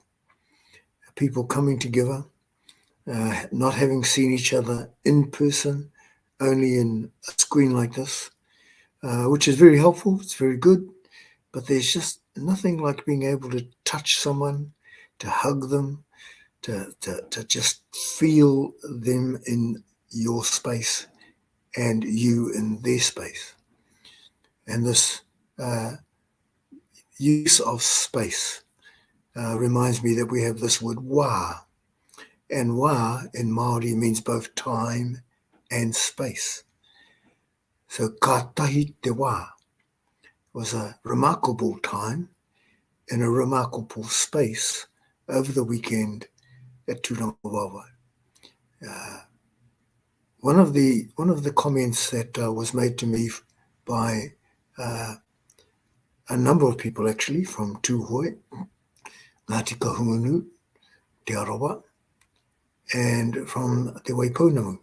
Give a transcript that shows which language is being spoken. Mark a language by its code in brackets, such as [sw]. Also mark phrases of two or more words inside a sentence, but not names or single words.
[en] People coming together, not having seen each other in person, only in a screen like this, which is very helpful, it's very good, but there's just nothing like being able to touch someone, to hug them, to just feel them in your space and you in their space. And this use of space reminds me that we have this word wā. And wā in Māori means both time and space. So [mi] ka tahi te wā [en] was a remarkable time in a remarkable space over the weekend at Tūrangawawa. One of the comments that was made to me by a number of people actually from Tūhoe, Ngāti Kahungunu, Te Arawa, and from Te Waipounamu.